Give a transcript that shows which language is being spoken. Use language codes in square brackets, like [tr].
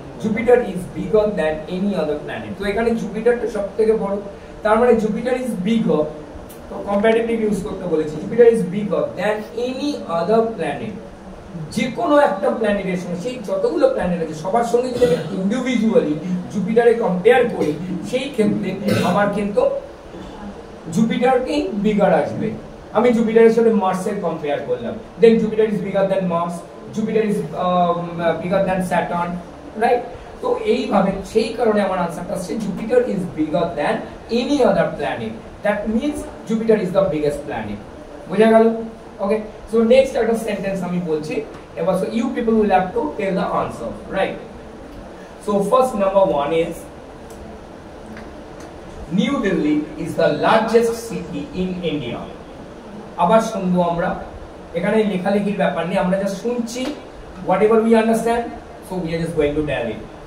[en] Jupiter is bigger than any other planet. [bn] তো এখানে জুপিটারটা সবথেকে বড়, তার মানে [en] Jupiter is bigger, [bn] তো কম্পারেটিভ ইউজ করতে বলেছি, [en] Jupiter is bigger than any other planet, [bn] যে কোনো একটা প্ল্যানেটের সঙ্গে, সেই যতগুলো প্ল্যানেট আছে সবার সঙ্গে যদি আমি ইন্ডিভিজুয়ালি জুপিটারে কম্পেয়ার করি সেই ক্ষেত্রে আমার কিন্তু জুপিটারকেই বিগার আসবে। আমি জুপিটারের সাথে মার্সের কম্পেয়ার করলাম, [en] Then Jupiter is bigger than Mars, Jupiter is bigger than Saturn, right? [bn] তো এইভাবে সেই কারণে আমার আনসারটা আসছে [en] Jupiter is bigger than any other planet, that means Jupiter is the biggest planet. [bn] বোঝা গেল? [en] okay, so next একটা sentence [bn] আমি বলছি এবার, [en] So you people will have to tell the answer, right? So first number 1 is New Delhi is the largest city in India. [bn] আবার শুনবো আমরা, এখানে লেখালেখির ব্যাপার নেই, আমরা জাস্ট শুনছি, [en] whatever we understand, so we are just going to tell it.